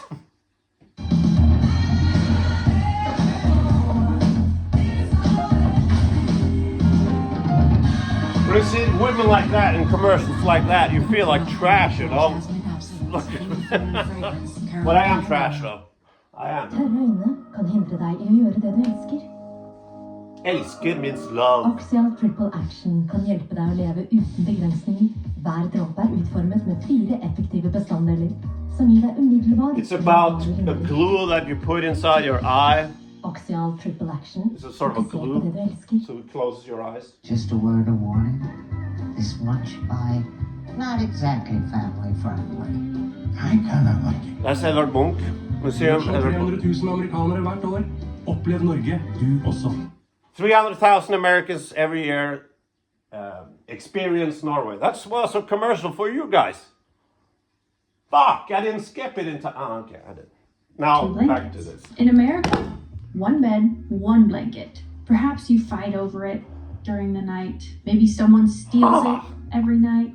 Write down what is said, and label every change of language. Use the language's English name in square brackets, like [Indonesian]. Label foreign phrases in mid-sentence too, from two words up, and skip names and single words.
[English] When you see women like that in commercials like that, you feel like trash, you know? Look. But I am trash though. I am. [Norwegian] Kan hindre deg i å gjøre det du elsker. [English] Elsker means love. [Norwegian] Axial Triple Action kan hjelpe deg å leve uten begrensninger. Hver dråpe er utformet med 4 effektive bestanddeler, som gir deg umiddelbar... [English] It's about a glue that you put inside your eye. Axial Triple Action. It's a sort of a glue, so it closes your eyes. Just a word of warning. This lunch buy, not exactly family friendly. I kinda like it. That's Edvard Munch Museum. [Norwegian] 300,000 amerikanere hvert år. Opplev Norge, du også. [English] 300,000 Americans every year experience Norway. That was a commercial for you guys. Fuck, I didn't skip it in time. Oh, okay, I did. Now, back to this. In America, 1 bed, 1 blanket. Perhaps you fight over it during the night. Maybe someone steals it every night.